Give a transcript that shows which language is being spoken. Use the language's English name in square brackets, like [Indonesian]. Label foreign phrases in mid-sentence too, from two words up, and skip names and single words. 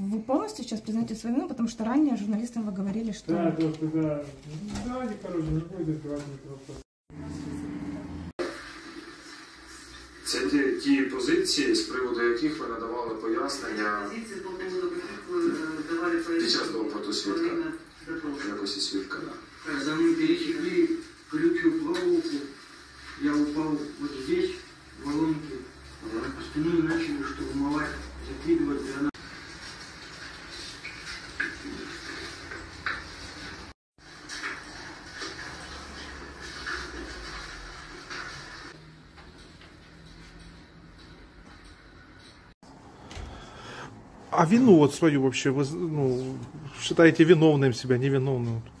[Russian] вы полностью сейчас признаете свою вину, потому что ранее журналистам вы говорили, что... Да, просто да. Да, короче, не буду задавать вопрос. [Ukrainian] Це ті позиції, з приводу яких ви надавали пояснення під час допиту свідка, в якості свідка. [Russian] Когда мы пересекли колючую проволоку, я упал вот здесь, в воронке. Остальные начали штурмовать, закидывать гранаты. А вину вот свою вообще вы считаете виновным себя, невиновным?